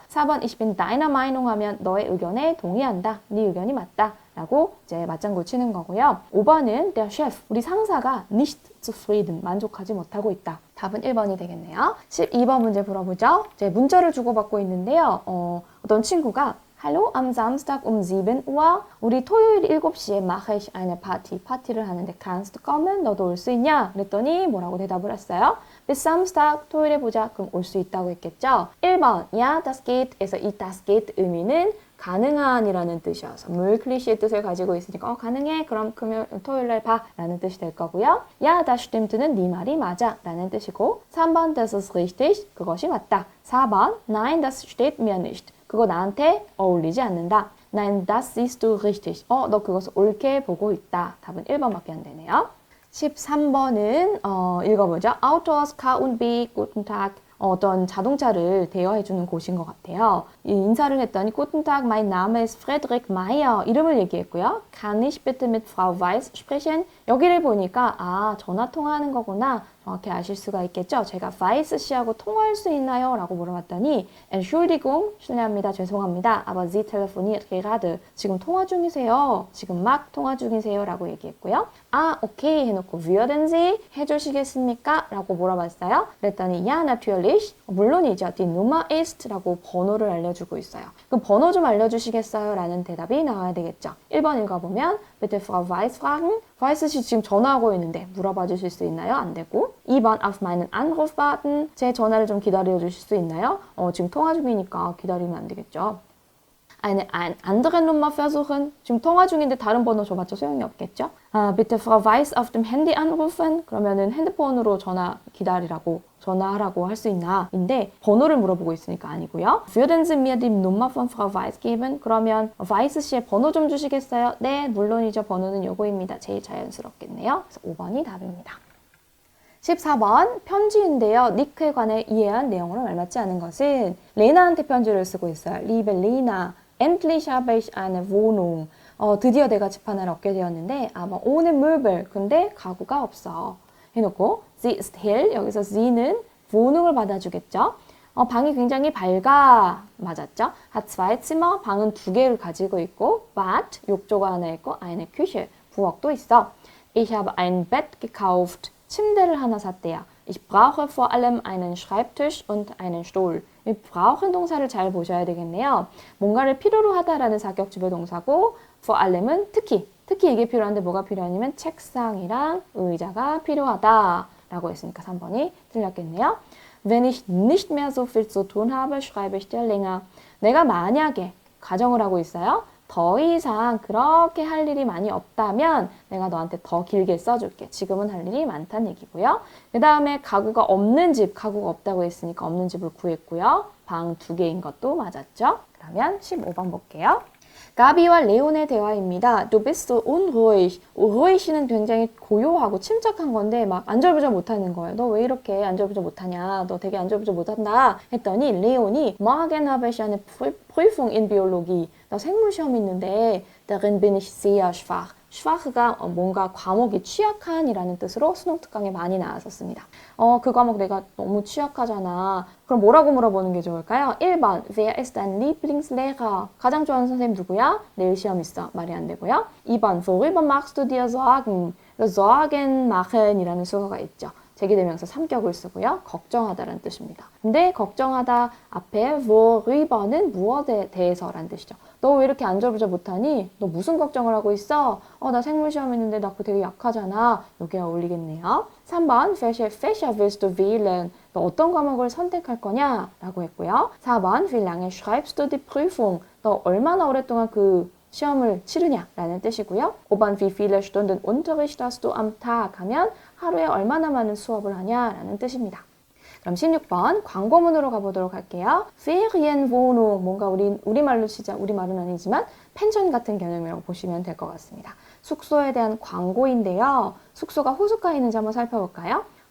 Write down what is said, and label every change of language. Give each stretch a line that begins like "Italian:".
Korean: 4번
German: ich bin deiner Meinung
Korean: 하면 너의 의견에 동의한다. 네 의견이 맞다. 라고 이제 맞장구 치는 거고요. 5번은
German: der Chef,
Korean: 우리 상사가
German: nicht zufrieden,
Korean: 만족하지 못하고 있다. 답은 1번이 되겠네요. 12번 문제 풀어보죠. 이제 문자를 주고받고 있는데요. 어떤 친구가
German: Hallo, am Samstag um 7 Uhr.
Korean: 우리 토요일 7시에
German: mache ich eine Party.
Korean: 파티를 하는데
German: kannst du kommen?
Korean: 너도 올 수 있냐? 그랬더니 뭐라고 대답을 했어요?
German: Bis Samstag,
Korean: 토요일에 보자. 그럼 올 수 있다고 했겠죠?
German: 1번, ja, das geht.
Korean: 에서 이
German: das geht
Korean: 의미는 가능한이라는 뜻이어서 möglich의 뜻을 가지고 있으니까 가능해. 그럼 토요일날 봐. 라는 뜻이 될 거고요.
German: Ja, das stimmt
Korean: 는 네 말이 맞아. 라는 뜻이고 3번,
German: das ist richtig.
Korean: 그것이 맞다.
German: 4번, nein, das steht mir nicht.
Korean: 그거 나한테 어울리지 않는다.
German: Nein, das siehst du richtig.
Korean: 너 그것을 옳게 보고 있다. 답은 1번밖에 안 되네요. 13번은 읽어보죠.
German: Autos K&B, guten Tag.
Korean: 어떤 자동차를 대여해주는 곳인 것 같아요. 인사를 했더니
German: Guten Tag, mein Name ist Friedrich Meyer.
Korean: 이름을 얘기했고요.
German: Kann ich bitte mit Frau Weiss sprechen?
Korean: 여기를 보니까 전화 통화하는 거구나. 정확히 아실 수가 있겠죠. 제가 Weiss 씨하고 통화할 수 있나요? 라고 물어봤더니 Entschuldigung, 실례합니다. 죄송합니다.
German: Aber Sie telefoniert gerade.
Korean: 지금 통화 중이세요. 지금 막 통화 중이세요. 라고 얘기했고요. 오케이 해놓고
German: würden Sie
Korean: 해주시겠습니까? 라고 물어봤어요.
German: 그랬더니 Ja, natürlich.
Korean: 물론이죠.
German: Die Nummer ist
Korean: 라고 번호를 알려주고 있어요. 그럼 번호 좀 알려주시겠어요? 라는 대답이 나와야 되겠죠. 1번 읽어보면
German: Bitte Frau Weiss fragen.
Korean: Weiss 씨 지금 전화하고 있는데 물어봐 주실 수 있나요? 안 되고 2번
German: auf meinen Anruf warten.
Korean: 제 전화를 좀 기다려 주실 수 있나요? 지금 통화 중이니까 기다리면 안 되겠죠.
German: eine andere Nummer versuchen.
Korean: 지금 통화 중인데 다른 번호 줘봤자 소용이 없겠죠.
German: Bitte Frau Weiss auf dem Handy anrufen.
Korean: 그러면은 핸드폰으로 전화하라고 할 수 있나? 인데 번호를 물어보고 있으니까 아니고요.
German: Würden Sie mir die Nummer von Frau Weiss geben?
Korean: 그러면 Weiss 씨의 번호 좀 주시겠어요? 네, 물론이죠. 번호는 요거입니다. 제일 자연스럽겠네요. 그래서 5번이 답입니다. 14번 편지인데요. 니크에 관해 이해한 내용으로 알맞지 않은 것은 레나한테 편지를 쓰고 있어요.
German: Liebe Lena, endlich habe ich eine Wohnung.
Korean: 드디어 내가 집 하나를 얻게 되었는데
German: aber ohne Möbel.
Korean: 근데 가구가 없어. 해놓고
German: Sie ist hell.
Korean: 여기서 Sie는 Wohnung을 받아주겠죠. 방이 굉장히 밝아. 맞았죠?
German: Hat zwei Zimmer.
Korean: 방은 2개를 가지고 있고 Bad, 욕조가 하나 있고
German: eine Küche,
Korean: 부엌도 있어.
German: Ich habe ein Bett gekauft.
Korean: 침대를 하나 샀대요.
German: Ich brauche vor allem einen Schreibtisch und einen Stuhl.
Korean: 이 brauchen 동사를 잘 보셔야 되겠네요. 뭔가를 필요로 하다라는 사격주의 동사고 vor allem은 특히 이게 필요한데 뭐가 필요하냐면 책상이랑 의자가 필요하다라고 했으니까 3번이 틀렸겠네요.
German: Wenn ich nicht mehr so viel zu tun habe, schreibe ich dir länger.
Korean: 내가 만약에 가정을 하고 있어요. 더 이상 그렇게 할 일이 많이 없다면 내가 너한테 더 길게 써줄게. 지금은 할 일이 많다는 얘기고요. 그 다음에 가구가 없는 집, 가구가 없다고 했으니까 없는 집을 구했고요. 방 2개인 것도 맞았죠. 그러면 15번 볼게요. 가비와 레온의 대화입니다.
German: Du bist so unruhig.
Korean: ruhig는 굉장히 고요하고 침착한 건데 막 안절부절 못하는 거예요. 너 왜 이렇게 안절부절 못하냐? 너 되게 안절부절 못한다. 했더니 레온이
German: Morgen habe ich eine Prüfung in Biologie.
Korean: 나 생물 시험 있는데
German: darin bin ich sehr schwach.
Korean: schwach가 뭔가 과목이 취약한이라는 뜻으로 수능 특강에 많이 나왔었습니다. 그 과목 내가 너무 취약하잖아. 그럼 뭐라고 물어보는 게 좋을까요?
German: 1번 Wer ist dein Lieblingslehrer?
Korean: 가장 좋아하는 선생님 누구야? 내일 시험 있어. 말이 안 되고요.
German: 2번 Worüber machst du dir Sorgen? Sorgen machen
Korean: 이라는 수어가 있죠. 제기대명사 3격을 쓰고요. 걱정하다라는 뜻입니다. 근데 걱정하다 앞에 worry버는 무엇에 대해서라는 뜻이죠. 너 왜 이렇게 안절부절 못하니? 너 무슨 걱정을 하고 있어? 나 생물 시험 있는데 나 그거 되게 약하잖아. 여기에 어울리겠네요.
German: 3번 welche Fächer willst du wählen?
Korean: 너 어떤 과목을 선택할 거냐? 라고 했고요.
German: 4번 wie lange schreibst du die Prüfung?
Korean: 너 얼마나 오랫동안 그 시험을 치르냐라는 뜻이고요.
German: 5번 wie viele Stunden Unterricht hast du am Tag?
Korean: 하면 하루에 얼마나 많은 수업을 하냐라는 뜻입니다. 그럼 16번 광고문으로 가보도록 할게요. Ferienwohnung, 뭔가 우리말로 치자, 우리말은 아니지만 펜션 같은 개념이라고 보시면 될 것 같습니다. 숙소에 대한 광고인데요. 숙소가 호숫가에 있는지 한번 살펴볼까요?